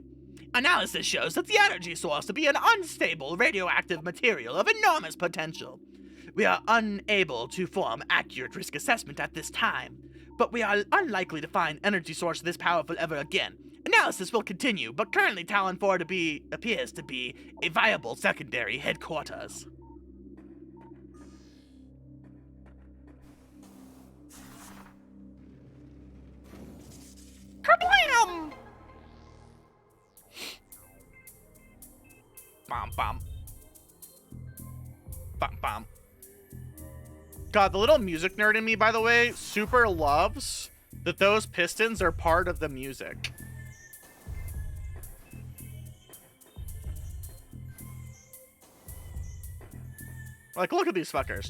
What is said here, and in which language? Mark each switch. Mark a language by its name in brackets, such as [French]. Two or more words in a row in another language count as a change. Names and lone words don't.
[English] Analysis shows that the energy source to be an unstable radioactive material of enormous potential. We are unable to form accurate risk assessment at this time, but we are unlikely to find energy source this powerful ever again. Analysis will continue, but currently Talon 4 appears to be a viable secondary headquarters. Kablam! Bom bom. Bom bom. God, the little music nerd in me, by the way, super loves that those pistons are part of the music. Like, look at these fuckers.